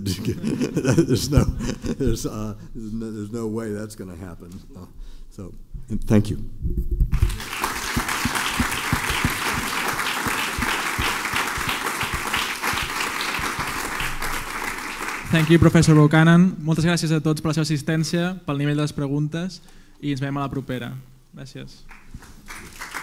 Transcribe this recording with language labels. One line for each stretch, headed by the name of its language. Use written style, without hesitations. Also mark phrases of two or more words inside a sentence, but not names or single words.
English: There's no way that's going to happen. So thank you. Thank you, professor Buchanan.
Catalan: Moltes gràcies a tots per la seva assistència, pel nivell de les preguntes i ens veiem a la propera. Gràcies.